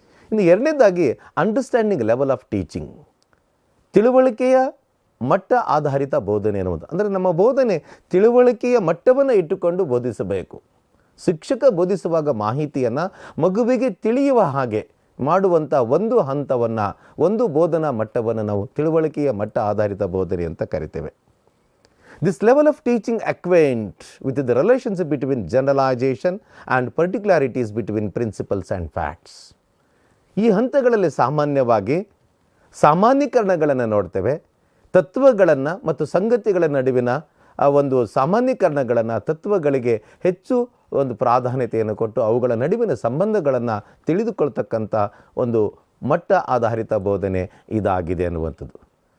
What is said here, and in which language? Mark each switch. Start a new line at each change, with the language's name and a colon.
Kannada: ಇನ್ನು ಎರಡನೇದಾಗಿ
English: understanding level of teaching,
Kannada: ತಿಳುವಳಿಕೆಯ ಮಟ್ಟ ಆಧಾರಿತ ಬೋಧನೆ ಅನ್ನುವುದು. ಅಂದರೆ ನಮ್ಮ ಬೋಧನೆ ತಿಳುವಳಿಕೆಯ ಮಟ್ಟವನ್ನು ಇಟ್ಟುಕೊಂಡು ಬೋಧಿಸಬೇಕು. ಶಿಕ್ಷಕ ಬೋಧಿಸುವಾಗ ಮಾಹಿತಿಯನ್ನು ಮಗುವಿಗೆ ತಿಳಿಯುವ ಹಾಗೆ ಮಾಡುವಂಥ ಒಂದು ಹಂತವನ್ನು, ಒಂದು ಬೋಧನಾ ಮಟ್ಟವನ್ನು ನಾವು ತಿಳುವಳಿಕೆಯ ಮಟ್ಟ ಆಧಾರಿತ ಬೋಧನೆ ಅಂತ ಕರಿತೇವೆ.
English: This level of teaching acquaint with the relationship between generalization and particularities between principles and facts.
Kannada: ಈ ಹಂತಗಳಲ್ಲಿ ಸಾಮಾನ್ಯವಾಗಿ ಸಾಮಾನ್ಯೀಕರಣಗಳನ್ನು ನೋಡ್ತೇವೆ. ತತ್ವಗಳನ್ನು ಮತ್ತು ಸಂಗತಿಗಳ ನಡುವಿನ ಒಂದು ಸಾಮಾನ್ಯೀಕರಣಗಳನ್ನು, ತತ್ವಗಳಿಗೆ ಹೆಚ್ಚು ಒಂದು ಪ್ರಾಧಾನ್ಯತೆಯನ್ನು ಕೊಟ್ಟು ಅವುಗಳ ನಡುವಿನ ಸಂಬಂಧಗಳನ್ನು ತಿಳಿದುಕೊಳ್ತಕ್ಕಂಥ ಒಂದು ಮಟ್ಟ ಆಧಾರಿತ ಬೋಧನೆ ಇದಾಗಿದೆ ಅನ್ನುವಂಥದ್ದು.